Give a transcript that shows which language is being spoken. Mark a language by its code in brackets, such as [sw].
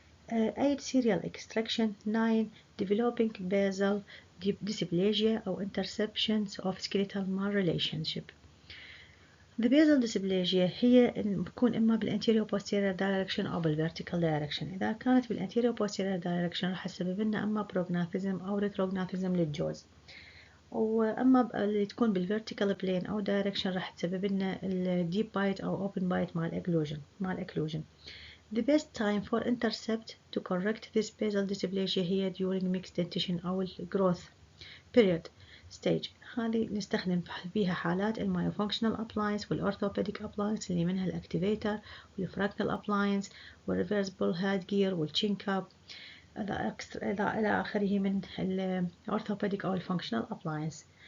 [en] 8 serial extraction. 9 developing basal dysplasia أو interceptions of skeletal malrelationship. The basal dysplasia [ar] هي بتكون إما [en] بالanterior posterior direction أو بالvertical direction. [ar] إذا كانت بال [en] anterior posterior direction [ar] راح تسبب لنا إما prognathism أو retrognatism للجوز، وأما اللي تكون بالvertical plane أو direction راح تسبب لنا deep bite أو open bite مع occlusion. [en] The best time for intercept to correct this basal dysplasia هي during mixed dentition أو growth period stage. [ar] هذه نستخدم فيها حالات المايوفانكشنال appliance والorthopedic appliance اللي منها الاكتيفيتر والفراكتال appliance والreversible head gear والchin cap إلى آخره من الorthopedic أو الfunctional appliance.